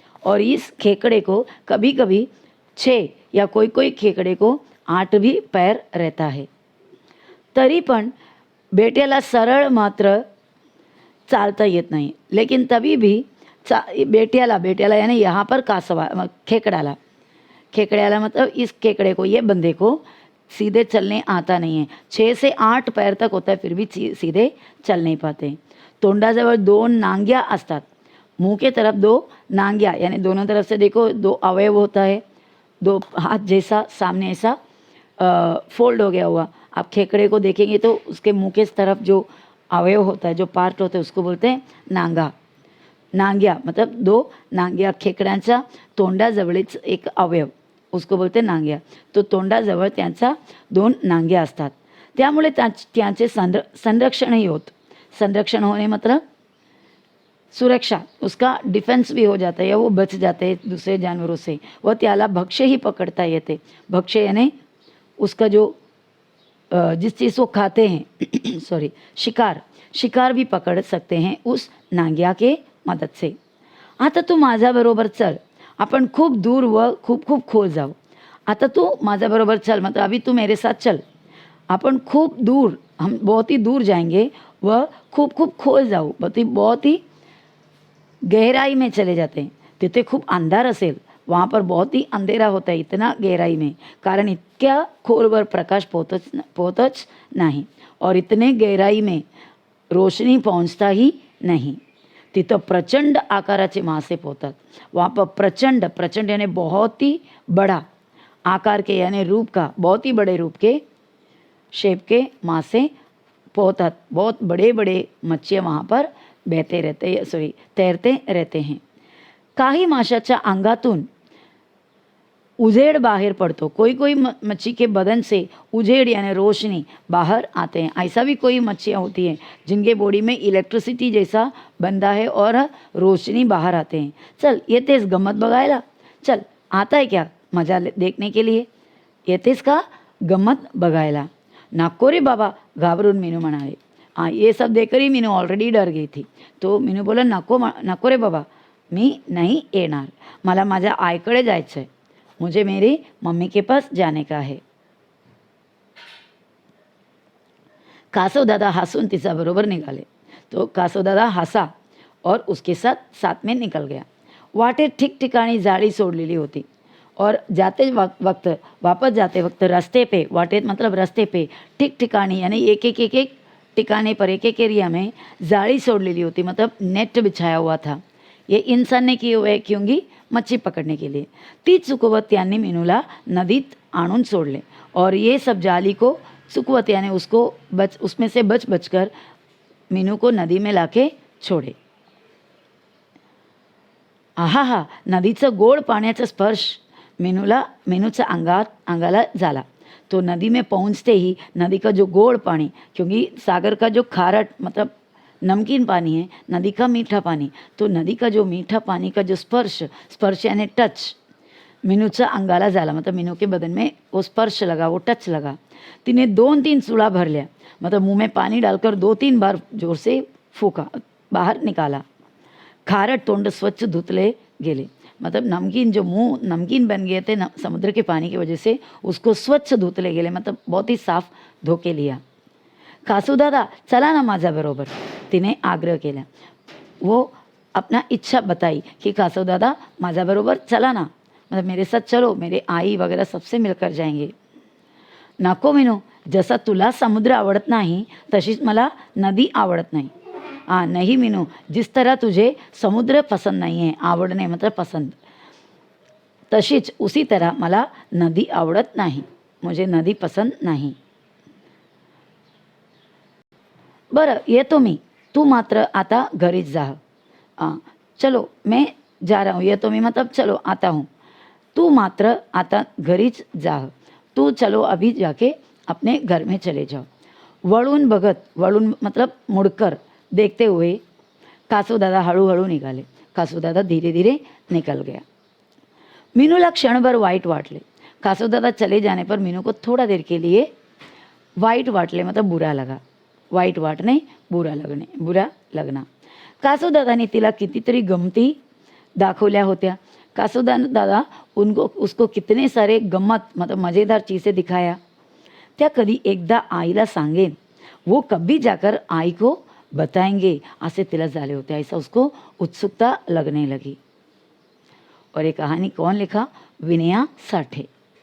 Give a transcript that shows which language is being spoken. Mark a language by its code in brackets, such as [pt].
[hi] और इस खेकड़े को कभी कभी 6 या कोई कोई खेकड़े को 8 भी पैर रहता है. [mr] तरी पण बेट्याला सरळ मात्र चालता येत नाही. [hi] लेकिन तभी भी बेट्याला यानी यहाँ पर खेकड़ाला मतलब इस खेकड़े को, ये बंदे को सीधे चलने आता नहीं है. 6 से 8 पैर तक होता है फिर भी सीधे चल नहीं पाते. [mr] तोंडाजवळ 2 नांग्या असतात. [hi] मुंह के तरफ 2 नांग्या यानी दोनों तरफ से देखो 2 अवयव होता है. 2 हाथ जैसा सामने ऐसा फोल्ड हो गया हुआ. आप खेकड़े को देखेंगे तो उसके मुंह के तरफ जो अवयव होता है, जो पार्ट होता है उसको बोलते हैं नांगा. नांग्या मतलब 2 नांग्या. [mr] खेकड्यांच्या तोंडाजवळच एक अवयव [hi] उसको बोलते [mr] नांग्या. तो तोंडाजवळ त्यांचा 2 नांग्या असतात. त्यामुळे त्यांचे संरक्षणही होत. [hi] संरक्षण होने मतलब सुरक्षा, उसका डिफेंस भी हो जाता है या वो बच जाते हैं दूसरे जानवरों से. [mr] व त्याला भक्ष्य ही पकड़ता येते. [hi] भक्ष्य यानी उसका जो जिस चीज़ को खाते हैं सॉरी शिकार भी पकड़ सकते हैं उस नांग्या के मदद से. [mr] आता तू माझ्याबरोबर चल, आपण खूप दूर व खूप खूप खोल जाऊ. आता तू माझ्याबरोबर चल [hi] मतलब अभी तू मेरे साथ चल. [mr] अपन खूप दूर, [hi] हम बहुत ही दूर जाएंगे [mr] व खूप खूप खोल जाऊ, [hi] बहुत ही गहराई में चले जाते हैं. [mr] तिथे खूप अंधार असेल, [hi] वहाँ पर बहुत ही अंधेरा होता है इतना गहराई में, [mr] कारण इतक्या खोलवर प्रकाश पोहोचच नाही [hi] और इतने गहराई में रोशनी पहुँचता ही नहीं. [mr] तिथं प्रचंड आकाराचे मासे पोहतात. [hi] वहाँ पर प्रचंड यानी बहुत ही बड़ा आकार के यानी रूप का, बहुत ही बड़े रूप के शेप के [mr] मासे पोहतात. [hi] बहुत बड़े बड़े मच्छियाँ वहाँ पर तैरते रहते हैं. [mr] काही माशाच्या अंगातून उजेड बाहर पड़तो. [hi] कोई मच्छी के बदन से उजेड यानी रोशनी बाहर आते हैं. ऐसा भी कोई मच्छियाँ होती हैं जिनके बॉडी में इलेक्ट्रिसिटी जैसा बंधा है और रोशनी बाहर आते हैं. [mr] चल येतेस गम्मत बघायला. [hi] चल आता है क्या मजा देखने के लिए, [mr] येतेस का गम्मत बघायला. नको रे बाबा, घाबरून मीनू म्हणाले. [hi] ये सब देखकर ही मीनू ऑलरेडी डर गई थी. तो मीनू बोला [mr] नको रे बाबा, मी नहीं येणार. मला माझ्या आईकडे जायचं आहे. [hi] मुझे मेरी मम्मी के पास जाने का है. [mr] कासव दादा हंसून तिचा बरोबर निघाले. [hi] तो कासव दादा हंसा और उसके साथ में निकल गया. [mr] वाटेत ठिकठिकाणी जाळी सोडलेली होती [hi] और वापस जाते वक्त रास्ते पे, वाटेत मतलब रास्ते पे, ठिकठिकाणी यानी एक ठिकाने पर एक एरिया में जाली छोड़लेली होती मतलब नेट बिछाया हुआ था. ये इंसान ने की हुए क्योंकि मच्छी पकड़ने के लिए. [mr] ती चुकवत त्यांनी मीनूला नदीत आणून सोडले [hi] और ये सब जाली को चुकवत यानी उसमें से बच कर मीनू को नदी में लाके छोड़े. [mr] आहा, नदीचं गोड पाण्याचा स्पर्श मीनूच्या अंगाला झाला. [hi] तो नदी में पहुंचते ही नदी का जो गोड़ पानी, क्योंकि सागर का जो खारट मतलब नमकीन पानी है, नदी का मीठा पानी, तो नदी का जो मीठा पानी का जो स्पर्श यानी टच [mr] मीनूचा अंगाला झाला, [hi] मतलब मीनू के बदन में वो स्पर्श लगा, वो टच लगा. [mr] तिने 2-3 सुळा भरल्या, [hi] मतलब मुंह में पानी डालकर 2-3 बार जोर से फूका, बाहर निकाला. [mr] खारट तोंड स्वच्छ धुतले गेले, [hi] मतलब नमकीन जो मुंह नमकीन बन गए थे समुद्र के पानी की वजह से, उसको स्वच्छ धुतले गेले, मतलब बहुत ही साफ धो के लिया. [mr] कासूदादा चला ना माझ्याबरोबर, तिने आग्रह केला. [hi] वो अपना इच्छा बताई कि कासूदादा [mr] माझ्याबरोबर चला ना, [hi] मतलब मेरे साथ चलो, मेरे आई वगैरह सबसे मिलकर जाएंगे. [mr] नको मीनू, जसा तुला समुद्र आवडत नाही तशीच मला नदी आवडत नाही. [hi] हाँ नहीं मीनू, जिस तरह तुझे समुद्र पसंद नहीं है, आवडणे मतलब पसंद, तशीच उसी तरह [mr] मला नदी आवडत नाही, [hi] मुझे नदी पसंद नहीं. [mr] बरं येतो मी, तू मात्र आता घरीच जा. [hi] चलो मैं जा रहा हूँ, [mr] येतो मी [hi] मतलब चलो आता हूँ, [mr] तू मात्र आता घरीच जा. [hi] तू चलो अभी जाके अपने घर में चले जाओ. [mr] वळून बघत, [hi] वळून मतलब मुड़कर देखते हुए कासूदादा हळूहळू निघाले. कासूदादा धीरे धीरे निकल गया. [mr] मीनूला क्षणभर वाइट वाटले. [hi] कासूदादा चले जाने पर मीनू को थोड़ा देर के लिए [mr] वाइट वाटले, [hi] मतलब बुरा लगा. [mr] वाईट वाटणे, [hi] बुरा लगना. [mr] कासूदादाने तिला कितीतरी गमती दाखवल्या होत्या. [hi] कासूदादा उसको कितने सारे गम्मत मतलब मज़ेदार चीज़ें दिखाया. [mr] त्या कधी एकदा आईला सांगेन, [hi] वो कभी जाकर आई को बताएंगे [mr] ऐसे तिला झाले होते. [hi] ऐसा उसको उत्सुकता लगने लगी. और ये कहानी कौन लिखा? विनया साठे.